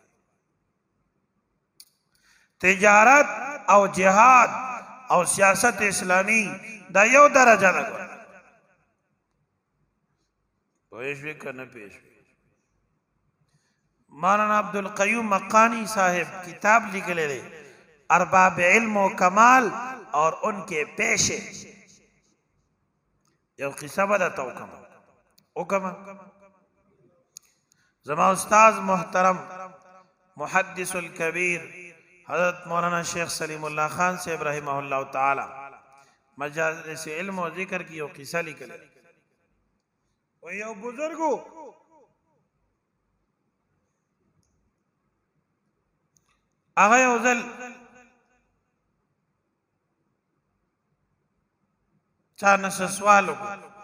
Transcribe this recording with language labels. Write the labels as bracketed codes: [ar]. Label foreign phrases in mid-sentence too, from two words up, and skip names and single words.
[ps] تجارت او جهاد او سیاست اسلامی دا یو درجه ده. پوهیږئ کنه پېښ مولانا عبدالقیوم مقانی صاحب کتاب لکھلے دے ارباب علم و کمال اور ان کے پیشے. یو قصہ بداتا حکم زما استاذ محترم محدث الکبیر حضرت مولانا شیخ سلیم اللہ خان سے [ar] رحمہ اللہ تعالی [ps] مجالس علم و ذکر کی یو قصہ لکھلے و یو بزرگو هغه یو ځل چا نه سوال وکړ،